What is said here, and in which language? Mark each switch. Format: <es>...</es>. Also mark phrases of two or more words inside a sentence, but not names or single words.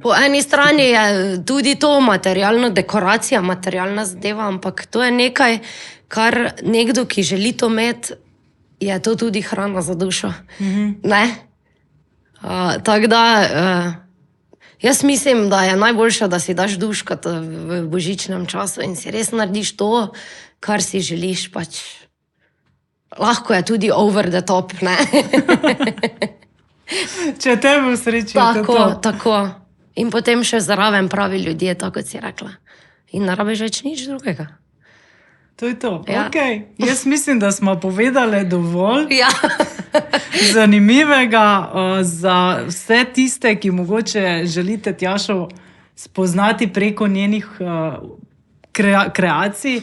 <sl>Po eni strani je tudi to materialna dekoracija, materialna zadeva, ampak to je nekaj, kar nekdo, ki želi to imeti, je to tudi hrana za dušo. Ne? Tako da jaz mislim, da je najboljše, da si daš duškat v božičnem času in si res narediš to, kar si želiš pač. Lahko je tudi</sl> <en>over the top,</en> <sl>ne? Če te bo sreči, tako. In potem še zraven pravi ljudje, tako kot si rekla. in ne rabiš več nič drugega. To je to. Ja. Okay. Jaz mislim, da smo povedali dovolj Ja. zanimivega za vse tiste, ki mogoče želite Tjašo spoznati preko njenih kreacij.</sl>